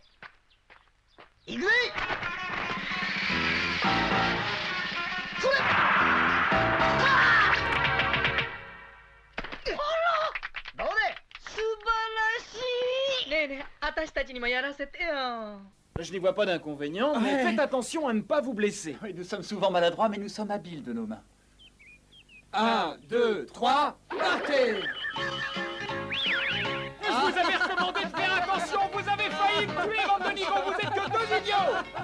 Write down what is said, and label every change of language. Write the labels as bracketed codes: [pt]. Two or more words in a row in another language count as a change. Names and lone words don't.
[ja] 行くぜ。それ。どうで？素晴らしい。ねえねえ、私たちにもやらせてよ。 [fr] Je n'y vois pas d'inconvénient, mais faites attention à ne pas vous blesser. Oui, nous sommes souvent maladroits, mais nous sommes habiles de nos mains. 1, 2, 3, partez! Je vous avais recommandé de faire attention, vous avez failli me tuer, bande de nigauds, vous êtes que deux idiots!